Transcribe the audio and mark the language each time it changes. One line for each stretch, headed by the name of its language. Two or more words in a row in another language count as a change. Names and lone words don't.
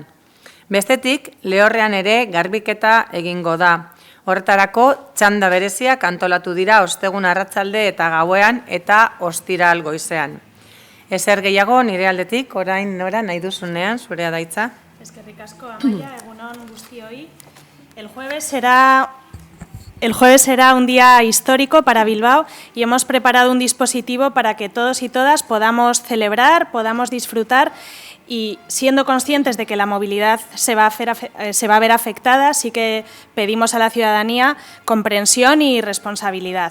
Basque: Bestetik, Lehorrean ere garbiketa egingo da. Horretarako, txanda bereziak antolatu dira ostegun arratsalde eta gauean eta ostiral goizean. Ezer gehiago nire aldetik, orain Nora nahi duzunean, zurea da hitza. Eskerrik asko, Amaia, egunon guztioi.
Spanish: El jueves será un día histórico para Bilbao y hemos preparado un dispositivo para que todos y todas podamos celebrar, podamos disfrutar y siendo conscientes de que la movilidad se va a ver afectada, sí que pedimos a la ciudadanía comprensión y responsabilidad.